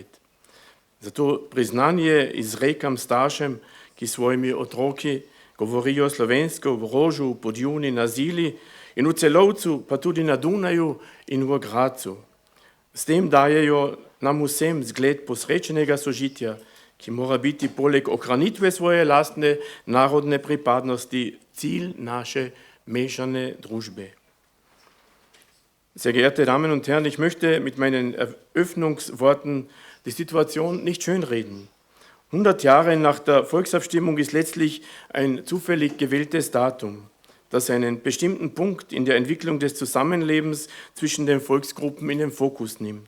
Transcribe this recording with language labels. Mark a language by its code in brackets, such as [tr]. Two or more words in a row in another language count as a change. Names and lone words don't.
[sl] Zato priznanje izrekam staršem, ki svojimi otroki govorijo slovensko v Rožu, v Podjuni, na Zili in u celovcu, pa tudi na Dunaju in v Gracu. S tem dajejo nam vsem zgled posrečenega sožitja, ki mora biti poleg ohranitve svoje lastne narodne pripadnosti cilj naše mešane družbe. [de] Sehr geehrte Damen und Herren, ich möchte mit meinen Eröffnungsworten die Situation nicht schönreden. 100 Jahre nach der Volksabstimmung ist letztlich ein zufällig gewähltes Datum, das einen bestimmten Punkt in der Entwicklung des Zusammenlebens zwischen den Volksgruppen in den Fokus nimmt.